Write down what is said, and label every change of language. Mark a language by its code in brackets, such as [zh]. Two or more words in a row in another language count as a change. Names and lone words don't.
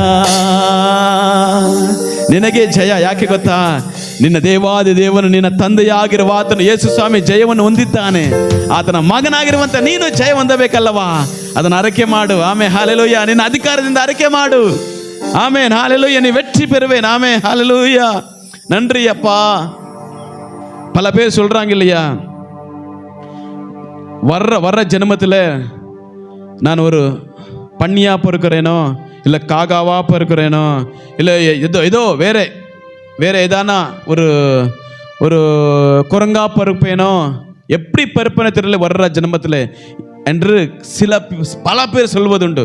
[kn] ನಿನಗೆ ಜಯ. ಯಾಕೆ ಗೊತ್ತಾ? ನಿನ್ನ ದೇವಾದಿ ದೇವನು ನಿನ್ನ ತಂದೆಯಾಗಿರುವ ಆತನು ಯೇಸು ಸ್ವಾಮಿ ಜಯವನ್ನು ಹೊಂದಿದ್ದಾನೆ. ಆತನ ಮಗನಾಗಿರುವಂತ ನೀನು ಜಯ ಹೊಂದಬೇಕಲ್ಲವಾ? ಅದನ್ನು ಅರಕೆ ಮಾಡು. ಆಮೇಲೆ ಹಲ್ಲೆಲೂಯಾ, ನಿನ್ನ ಅಧಿಕಾರದಿಂದ ಅರಕೆ ಮಾಡು. [ta] ಆಮೇನ್ ஹல்லேலூயா, நீ வெற்றி பெறுவேன். ஆமென் ஹல்லேலூயா. நன்றி அப்பா. பல பேர் சொல்றாங்க இல்லையா, வர்ற ஜென்மத்தில் நான் ஒரு பன்னியா பிறக்கிறேனோ, இல்லை காகாவா பிறக்கிறேனோ, இல்லை ஏதோ வேற ஏதானா ஒரு குரங்கா பிறப்பேனோ, எப்படி பிறப்பேனோ தெரியல வர்ற ஜென்மத்தில் என்று பல பேர் சொல்வதுண்டு.